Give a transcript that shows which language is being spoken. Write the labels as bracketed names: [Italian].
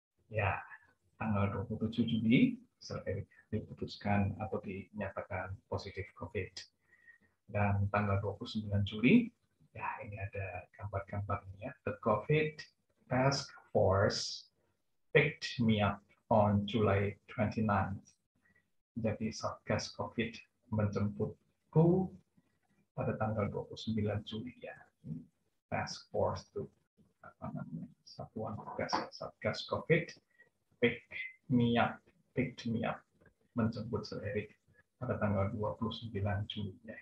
[Indonesian] Ya, tanggal 27 Juli saya diputuskan atau dinyatakan positif COVID. Dan tanggal 29 Juli, ya ini ada gambar-gambarnya. [English] The COVID Task Force picked me up on July 29th. [Indonesian] Jadi Satgas COVID menjemputku pada tanggal 29 Juli ya. Task Force itu apa namanya? Satuan tugas Satgas COVID [English] picked me up, [Indonesian] menjemput Sir Erik pada tanggal 29 Juli ya.